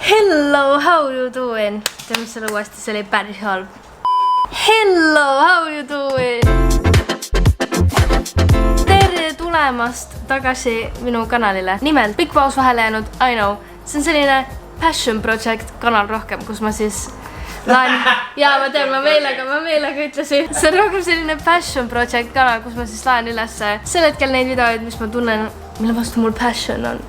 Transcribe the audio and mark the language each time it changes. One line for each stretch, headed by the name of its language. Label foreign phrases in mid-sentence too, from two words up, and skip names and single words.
English: Hello, how you doing?
Estonian: Teeme selle uuesti, see oli päris halb.
English: Hello, how you doing?
Estonian: Tere tulemast tagasi minu kanalile. Nimelt, pikk paus vahele jäänud,
English: I know.
Estonian: See on selline
English: passion project
Estonian: kanal rohkem, kus ma siis laen... Jaa, ma tean, ma meelega ütlesin. See on rohkem selline
English: passion project
Estonian: kanal, kus ma siis laen üles sel hetkel neid videoid, mis ma tunnen, mille vastu mul passion on.